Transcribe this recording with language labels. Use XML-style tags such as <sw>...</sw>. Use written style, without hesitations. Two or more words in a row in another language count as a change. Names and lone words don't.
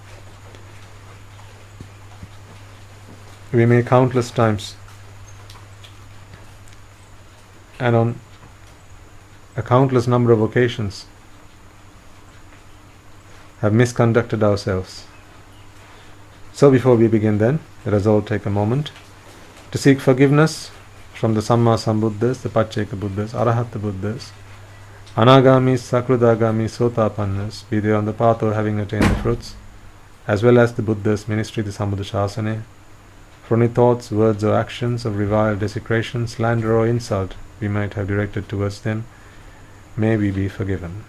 <en>We may countless times and on a countless number of occasions have misconducted ourselves. So before we begin then, let us all take a moment to seek forgiveness from the Samma Sambuddhas, the Pacceka Buddhas, Arahata Buddhas, Anagami, Sakrudagami, Sotapannas, be they on the path or having attained the fruits, as well as the Buddha's ministry, the Sambuddha Shasana, for any thoughts, words or actions of revile, desecration, slander or insult we might have directed towards them, may we be forgiven.</en>